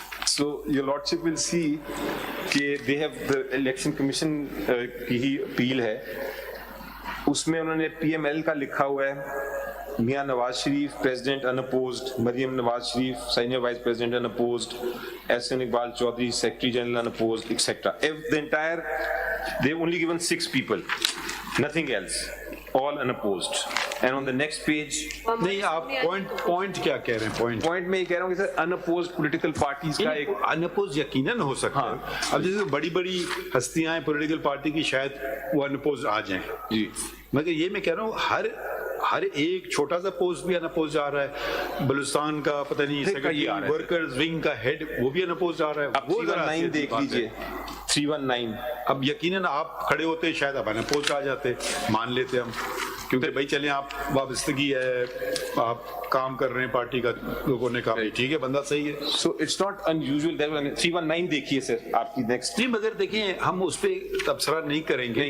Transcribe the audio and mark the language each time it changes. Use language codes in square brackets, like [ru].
[en] So your lordship will see [hi] कि [en] they have the election commission [hi] की ही appeal है, उसमें उन्होंने PML का लिखा हुआ है, मियां Nawaz Sharif president unopposed, Maryam Nawaz Sharif senior vice president unopposed, Ehsan Iqbal Chaudhary secretary general unopposed, etcetera. [en] The entire, they've only given 6 people, nothing else, all unopposed. And on the next page, [hi] नहीं, आप पॉइंट क्या कह रहे हैं? पॉइंट में ये कह रहा हूँ कि सर अनअपोज्ड पॉलिटिकल पार्टीज का एक अनअपोज यकीनन हो सकता है। अब जैसे बड़ी बड़ी हस्तियां हैं पॉलिटिकल पार्टी की, शायद वो अनअपोज आ जाएं जी, मगर ये मैं कह रहा हूँ हर एक छोटा सा पोस्ट भी अनअपोज आ रहा है। बलूचिस्तान का पता नहीं सेक्रेटरी वर्कर्स विंग का हेड, वो भी अनअपोज आ रहा है। वो 319 देख लीजिए, 319। अब यकीनन आप खड़े होते शायद आप अनअपोज आ जाते, मान लेते हम, क्योंकि भाई चले आप वाबस्तगी है, आप काम कर रहे हैं पार्टी का, लोगों ने कहा ठीक है बंदा सही है। [en] So it's not unusual that 319 [hi] देखिए सर आपकी नेक्स्ट। नहीं, मगर देखिए हम उस पे तबसरा नहीं करेंगे